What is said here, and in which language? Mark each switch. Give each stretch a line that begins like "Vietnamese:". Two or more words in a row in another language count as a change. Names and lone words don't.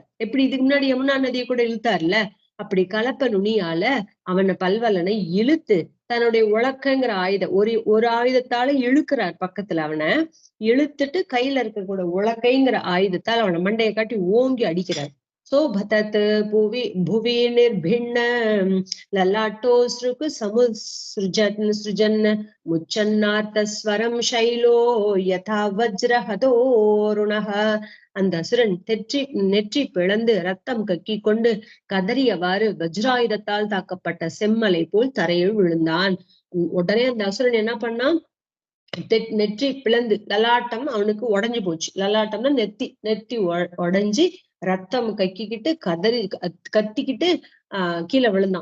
Tamil: எப்படி இதுக்கு முன்னாடி யமுனா நதியை கூட இழுத்தார்ல, அப்படி கலப்ப நுனியால அவனை பல்வலனை இழுத்து தன்னுடைய உலக்கைங்கிற ஆயுதம் ஒரு ஆயுதத்தால இழுக்கிறார். பக்கத்துல அவனை இழுத்துட்டு கையில இருக்கக்கூட உலக்கைங்கிற ஆயுதத்தால் அவனை மண்டையை காட்டி ஓங்கி அடிக்கிறார்.
Sanskrit: शोभतत् भुवि निर्भिन्न ललाटोऽसृक् सृजन् मुच्चन्नार्तस्वरं शैलो यथा वज्रहदोरुणः.
Tamil: அந்த அசுரன் நெற்றி பிளந்து ரத்தம் கக்கி கொண்டு கதறியவாறு வஜ்ராயுதத்தால் தாக்கப்பட்ட செம்மலை போல் தரையில் விழுந்தான். உடனே அந்த அசுரன் என்ன பண்ணான்? நெற்றி பிளந்து, லலாட்டம் அவனுக்கு உடைஞ்சு போச்சு. லலாட்டம்னா நெத்தி உடைஞ்சு ரத்தம் கக்கிக்கிட்டு கத்திக்கிட்டு கீழே விழுந்தான்.